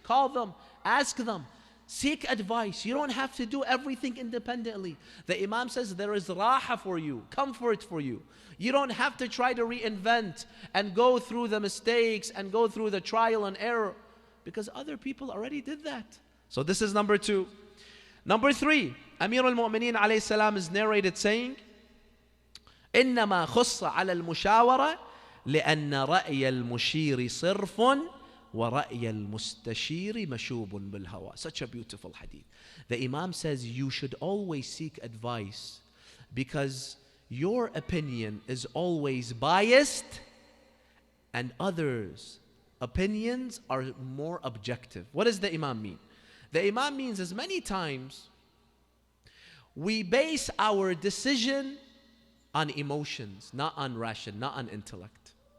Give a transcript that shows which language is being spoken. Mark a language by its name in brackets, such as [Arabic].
[English] Call them, ask them, seek advice. You don't have to do everything independently. The Imam says there is raha for you, comfort for you. You don't have to try to reinvent and go through the mistakes and go through the trial and error, because other people already did that. So this is number two. Number three, Amir al-Mu'mineen alayhi salam is narrated saying, [Arabic] إنما خص على المشاورة لأن رأي المشير صرف ورأي المستشير مشوب بالهوى. [English] Such a beautiful hadith. The Imam says you should always seek advice because your opinion is always biased and others' opinions are more objective. What does the Imam mean? The Imam means as many times we base our decision on emotions, not on ration, not on intellect.